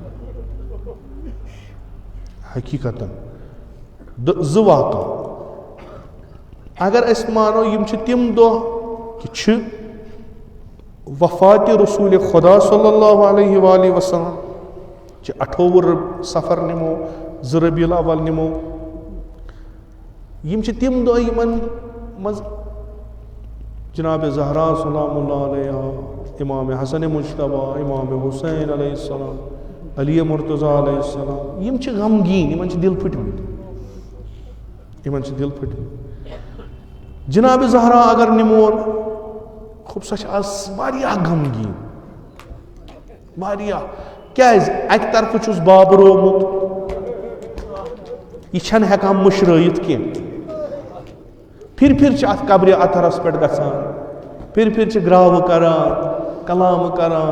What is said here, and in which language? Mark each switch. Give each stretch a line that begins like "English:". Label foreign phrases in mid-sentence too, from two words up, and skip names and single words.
Kashmiri: حقیٖقتن زٕ واقع اگر أسۍ مانو یِم چھِ تِم دۄہ کہِ چھِ وفاتِ رسوٗلِ خۄدا
Arabic: صلی اللہ علیہ وآلہ وسلم
Kashmiri: چھِ 28 صفر نِمو, 2 ربیع الاول نِمو. یِم چھِ تِم دۄہ یِمن منٛز جناب زہرا
Arabic: سلام اللہ علیہ,
Kashmiri: امام حسن مجتبیٰ, امام حسین
Arabic: علیہ السلام,
Kashmiri: علیہ مرتضیٰ
Arabic: علیہ السلام,
Kashmiri: یِم چھِ غمگیٖن, یِمن چھِ دِل پھٕٹمٕتۍ, جناب زہرا اگر نِمون خُب سۄ چھِ آز واریاہ غمگیٖن, واریاہ. کیازِ اکہِ طرفہٕ چھُس بابرومُت, یہِ چھنہٕ ہٮ۪کان مٔشرٲیِتھ کینٛہہ, پھِرِ چھِ اَتھ قبرِ اَتھرس پٮ۪ٹھ گژھان, پھِرِ چھِ گراوٕ کران, کلامہٕ کران.